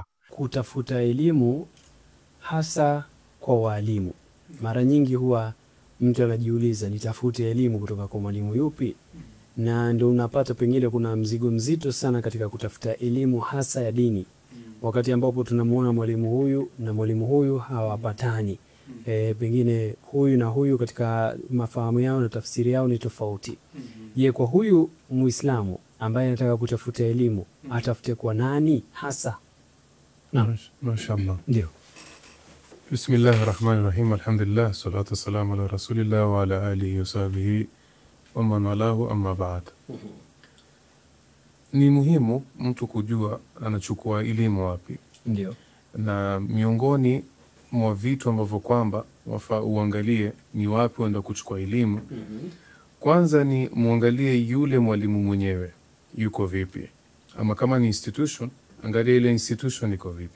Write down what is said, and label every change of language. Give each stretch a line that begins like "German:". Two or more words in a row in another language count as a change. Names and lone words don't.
Swahili: Kutafuta elimu hasa kwa walimu, mara nyingi huwa mtu anajiuliza nitafute elimu kutoka kwa mwalimu yupi, na ndio unapata pengine kuna mzigo mzito sana katika kutafuta elimu hasa ya dini, wakati ambapo tunamuona mwalimu huyu na mwalimu huyu hawapatani. Pengine huyu na huyu katika mafahamu yao na tafsiri yao ni tofauti. Je, kwa huyu Muislamu ambaye anataka kutafuta elimu atafute kwa nani hasa? Mashaallah. Ndio.
Arabic: بسم الله الرحمن الرحيم. الحمد لله، الصلاة والسلام على رسول الله وعلى آله وصحبه ومن والاه، أما بعد.
Swahili: Ni muhimu mtu kujua anachukua elimu wapi. Ndio. Na miongoni mwa vitu ambavyo kwamba wafaa uangalie ni wapi unaenda kuchukua elimu. Kwanza ni muangalie yule mwalimu mwenyewe yuko vipi, ama kama ni institution, angalia ile institution iko vipi.